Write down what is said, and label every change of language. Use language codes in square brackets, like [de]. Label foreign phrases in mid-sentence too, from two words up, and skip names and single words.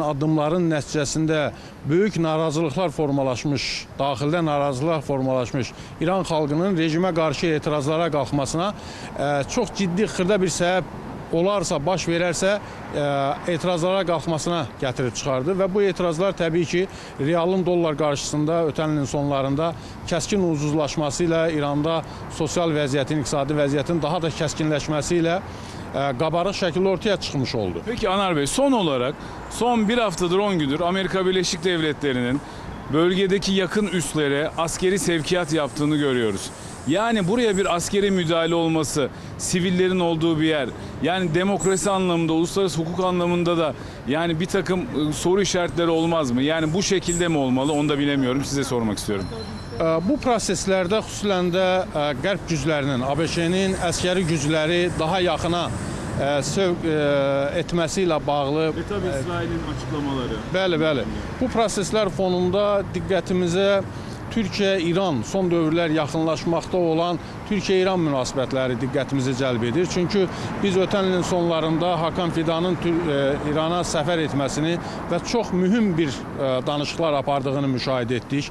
[az] addımların nəticəsində böyük narazılıqlar formalaşmış, daxildə narazılıqlar formalaşmış İran xalqının rejimə qarşı etirazlara qalxmasına çox ciddi xırda bir səbəb olarsa, baş verərsə etirazlara qalxmasına gətirib çıxardı və bu etirazlar təbii ki, realın dollar qarşısında ötən ilin sonlarında kəskin ucuzlaşması ilə İranda sosial vəziyyətin, iqtisadi vəziyyətin daha da kəskinləşməsi ilə qabarıq şəkildə ortaya çıxmış oldu. [tr] Peki Anar Bey, son olarak son bir haftadır 10 gündür Amerika Birleşik Devletleri'nin bölgedeki yakın üslere askeri sevkiyat yaptığını görüyoruz. Yani buraya bir askeri müdahale olması, sivillerin olduğu bir yer, yani demokrasi anlamında, uluslararası hukuk anlamında da yani bir takım soru işaretleri olmaz mı? Yani bu şekilde mi olmalı? Onu da bilemiyorum. Size sormak istiyorum. [az] Bu proseslərdə xüsusən də Qərb güclərinin, ABŞ-nin əskəri gücləri daha yaxına sövq etməsi ilə bağlı. [tr] Ve tabii İsrail'in açıklamaları. [az] Bəli. Bu proseslər fonunda diqqətimizə Türkiyə-İran son dövrlər yaxınlaşmaqda olan Türkiyə-İran münasibətləri diqqətimizi cəlb edir. Çünki biz ötən ilin sonlarında Hakan Fidanın İrana səfər etməsini və çox mühüm bir danışıqlar apardığını müşahidə etdik.